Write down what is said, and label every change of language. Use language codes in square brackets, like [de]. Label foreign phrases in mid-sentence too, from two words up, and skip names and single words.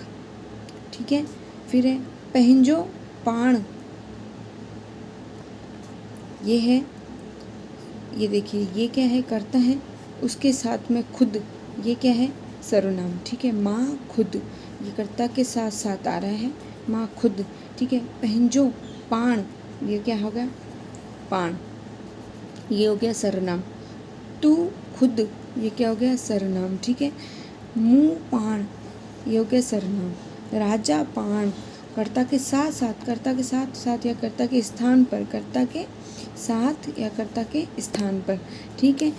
[hi] ठीक है। फिर है [sd] पंहिंजो पाण, [hi] ये है, ये देखिए, ये क्या है, कर्ता है, उसके साथ में खुद, ये क्या है, सर्वनाम। ठीक है। माँ खुद, ये कर्ता के साथ साथ आ रहा है, माँ खुद। ठीक है। [sd] पंहिंजो पाण, [hi] ये क्या होगा, पाण। ये हो गया सर्वनाम। तू खुद, ये क्या हो गया सर्वनाम, ठीक है। [sd] मुँह पाण, [hi] ये हो गया सर्वनाम। राजा पाण, कर्ता के साथ साथ, कर्ता के साथ साथ या कर्ता के स्थान पर, कर्ता के साथ या कर्ता के स्थान पर, ठीक है।